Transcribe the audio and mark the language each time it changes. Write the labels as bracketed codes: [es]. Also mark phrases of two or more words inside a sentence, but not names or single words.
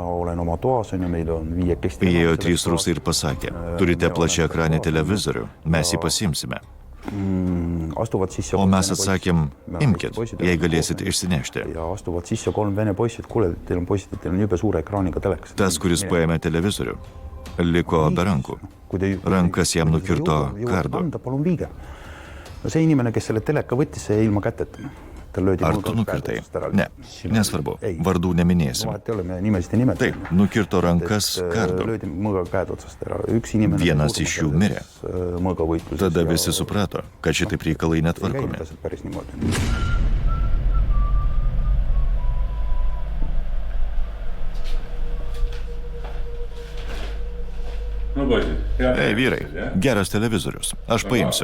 [lt] Įėjo 3 rusai ir pasakė, turite plačią ekranį televizorių, mes jį pasiimsime. O mes atsakėm, imkit, jei galėsit išsinešti. Tas, kuris paėmė televizorių, liko be rankų. Rankas jam nukirto kardu. [et] See inimene, kes selle teleka võttis, see ilma käteta. [lt] Ar tu nukirtai? Ne, nesvarbu, vardų neminėsim. Taip, nukirto rankas kardu. Vienas iš jų mirė. Tada visi suprato, kad šitaip reikalai netvarkomi. Ei, vyrai, geras televizorius, aš paimsiu.